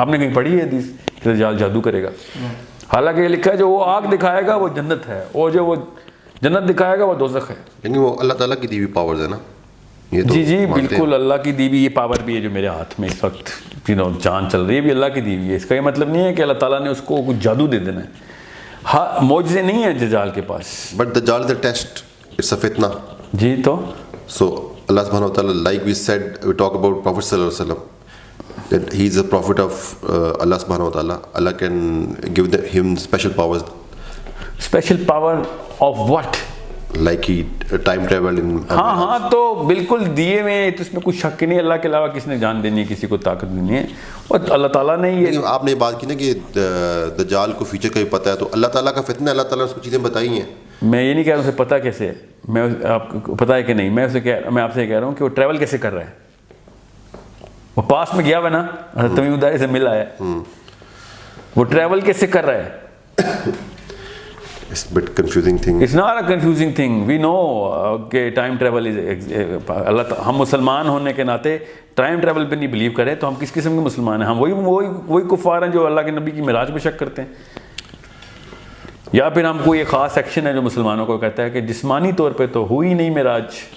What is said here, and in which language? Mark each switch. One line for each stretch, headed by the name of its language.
Urdu: آپ نے کہیں پڑھی ہے حدیث کہ دجال جادو کرے گا؟ حالانکہ یہ لکھا ہے جو وہ آگ دکھائے گا وہ جنت ہے, اور جو وہ جنت دکھائے گا وہ دوزخ ہے. لیکن وہ اللہ تعالیٰ کی دی ہوئی پاورز ہے نا. جی بالکل اللہ کی دی ہوئی یہ پاور بھی ہے جو میرے ہاتھ میں اس وقت جان چل رہی ہے, بھی اللہ کی دی ہوئی ہے. اس کا یہ مطلب نہیں ہے کہ اللہ تعالیٰ نے اس کو کچھ جادو دے دینا ہے. ہاں معجزے نہیں ہیں دجال کے پاس.
English: But Dajjal is a test, it's a fitna.
Urdu: جی تو
English: So Allah سبحانہ و تعالیٰ, like we said, we talk about Prophet sallallahu alaihi wasallam, that he is a prophet of Allah subhanahu wa ta'ala. Allah can give him special powers. Special power of what? Like he time travel in.
Urdu: ہاں تو بالکل دیے میں, تو اس میں کوئی شک نہیں. اللہ کے علاوہ کس نے جان دینی ہے, کسی کو طاقت دینی ہے, اور اللہ تعالیٰ نے یہ. آپ نے بات کی نا کہ دجال کو فیوچر کا بھی پتہ ہے, تو اللہ تعالیٰ کا فتنہ, اللہ تعالیٰ نے اس کو چیزیں بتائی ہیں. میں یہ نہیں کہہ رہا ہوں اسے پتہ کیسے ہے, میں آپ کو پتہ ہے کہ نہیں, میں آپ سے کہہ رہا ہوں کہ وہ ٹریول کیسے کر رہا ہے. وہ پاس میں گیا ہوا نا, حضرت تمیم الداری سے مل آیا, وہ ٹریول کیسے کر رہا ہے.
English: It's a bit confusing thing. It's not a confusing thing. We know
Urdu: کہ ٹائم ٹریول اللہ, ہم مسلمان ہونے کے ناطے ٹائم ٹریول پہ نہیں بلیو کریں تو ہم کس قسم کے مسلمان ہیں؟ ہم وہی کفار ہیں جو اللہ کے نبی کی معراج پہ شک کرتے ہیں. یا پھر ہم کوئی ایک خاص سیکشن ہے جو مسلمانوں کو کہتا ہے کہ جسمانی طور پہ تو ہوئی نہیں معراج.